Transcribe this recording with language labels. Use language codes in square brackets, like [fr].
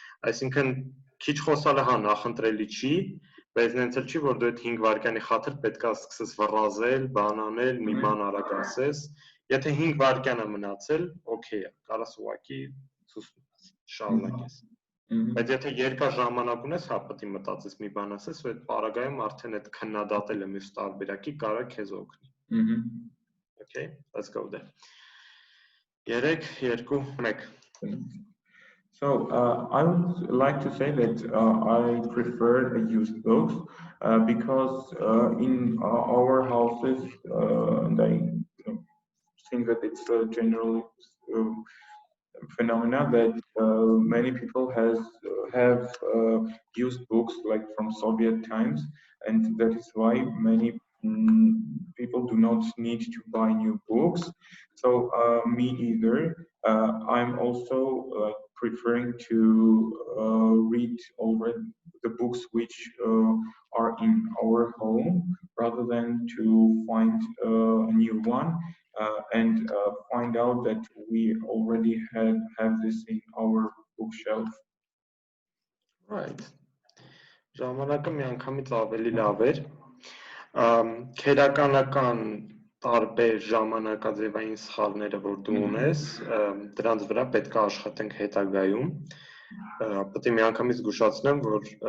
[hy] Այսինքն քիչ խոսալը հա նախընտրելի չի, բայց նենց էլ չի, որ դու այդ 5 վայրկյանի խաթր պետք է սկսես վռազել, բան անել, մի բան արագ ասես։ Եթե 5 վայրկյան է մնացել, օքեյ է, կարաս ուղղակի շարունակես։ Բայց եթե երկար ժամանակ ունես, հա պետք է մտածես մի բան ասես, ու այդ պարագայում արդեն այդ քննադատելը մյուս տարբերակի կարող է քեզ օգնի։ [en] Okay, let's go there. 3, 2, 1. So I would like to say that I prefer used books because in our houses, and I think that it's a general phenomena that many people have used books like from Soviet times, and that is why many people do not need to buy new books. So me either. I'm also preferring to read over the books which are in our home rather than to find a new one and find out that we already have this in our bookshelf. Right. [hy] Ժամանակը միանգամից ավելի լավ էր։ Քերականական տարբեր ժամանակաձևային սխալները, որ դու ունես, դրանց վրա պետք է աշխատենք հետագայում։ Պետք է միանգամից զգուշացնեմ, որ